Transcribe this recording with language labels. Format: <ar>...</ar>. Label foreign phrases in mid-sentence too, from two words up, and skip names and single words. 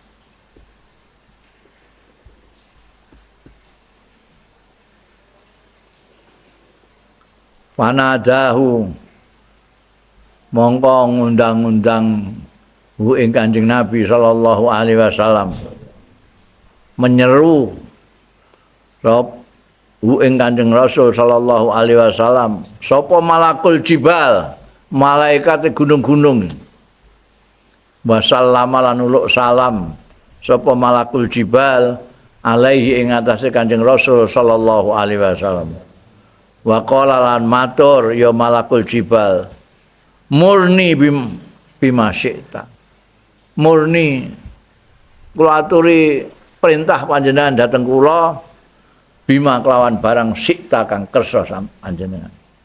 <jv>Panadahu mongko ngundang-undang hu ing Kanjeng Nabi</jv> <ar>صلى الله عليه وسلم</ar> <jv>menyeru rob hu ing Kanjeng Rasul</jv> <ar>صلى الله عليه وسلم</ar> <jv>sapa</jv> <ar>ملك الجبال</ar> <jv>malaikat gunung-gunung wasallama lan uluk salam sapa</jv> <ar>ملك الجبال عليه</ar> <jv>ing atase Kanjeng Rasul</jv> <ar>صلى الله عليه وسلم وقال</ar> <jv>lan matur</jv> <ar>يا ملك الجبال مرني بما شئت مرني</ar> <jv>kula aturi perintah panjenengan dhateng kula bima kelawan barang syi'ta kang kersa panjenengan.</jv>